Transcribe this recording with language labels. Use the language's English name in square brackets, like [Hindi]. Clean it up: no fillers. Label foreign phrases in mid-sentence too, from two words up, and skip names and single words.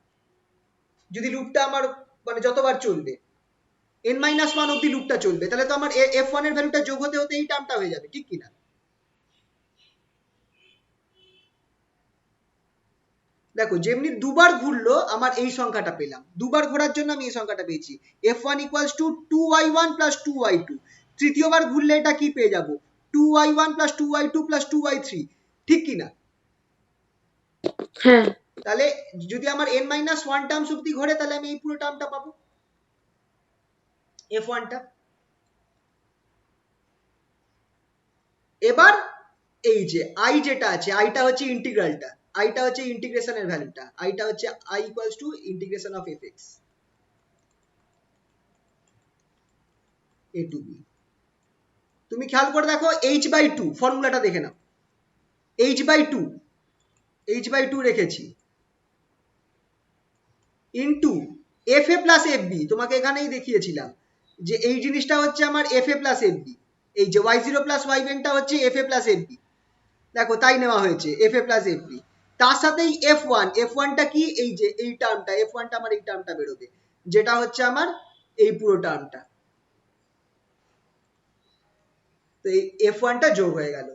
[Bangla] যদি লুপটা আমার মানে যতবার চলবে n-1 অবধি লুপটা চলবে, তাহলে তো আমার f1 এর ভ্যালুটা যোগ হতে হতে এই টার্মটা হয়ে যাবে, ঠিক কি না? দেখো যেমনি দুবার ঘুরলো আমার এই সংখ্যাটা পেলাম, দুবার ঘোরার জন্য আমি এই সংখ্যাটা পেয়েছি, [English] f1 equals to 2y1 plus 2y2, [Bangla] তৃতীয়বার ঘুরলে এটা কি পেয়ে যাবো, [English] 2y1 plus 2y2 plus 2y3, [Bangla] ঠিক কি না? হ্যাঁ তাহলে যদি আমার n-1 টার্মস অবধি ঘোরে তাহলে আমি এই পুরো টার্মটা পাবো, f1 টা। এবার এই যে i যেটা আছে, আইটা হচ্ছে ইন্টিগ্রালটা, আইটা হচ্ছে ইন্টিগ্রেশনের ভ্যালুটা, আইটা হচ্ছে [English] i equals to integration of fx a to b। [Bangla] তুমি খেয়াল করে দেখো h/2 ফর্মুলাটা দেখে নাও, h/2 h/2 রেখেছি ইন্টু fa প্লাস fb, তোমাকে এখানেই দেখিয়েছিলাম যে এই জিনিসটা হচ্ছে আমার fa প্লাস fb, এই যে y0 প্লাস yn টা হচ্ছে fa প্লাস fb, দেখো তাই নেওয়া হয়েছে fa প্লাস fb, তার সাথেই f1 টা কি, এই যে এই টার্মটা f1 টা আমার এই টার্মটা বেরোবে, যেটা হচ্ছে আমার এই পুরো টার্মটা, তো এই f1 টা যোগ হয়ে গেল।